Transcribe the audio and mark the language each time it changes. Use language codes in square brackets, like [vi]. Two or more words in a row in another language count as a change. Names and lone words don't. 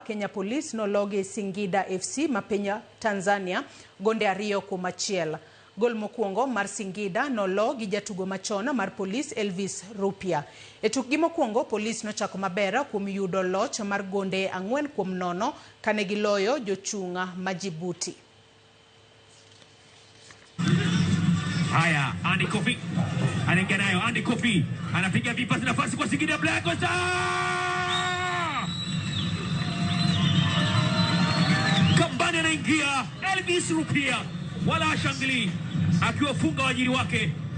[luo] Kenya Police nologe Singida FC mapenya Tanzania gonde ariyo kuom achiel. Gol mokwongo mar Singida nologi jatugo machon mar Police Elvis Rupia. E tukgi mokwongo Police nochako maber kuom yudo loch mar gonde 4-0 kane giloyo jochunga Majibuti. [sw] Haya, Andy Kofi anaingia nayo. Andy Kofi anapiga vipasi, nafasi kwa Singida Black Stars. Kambani anaingia Elvis Rupia, wala shangili akiwafunga wajiri wake.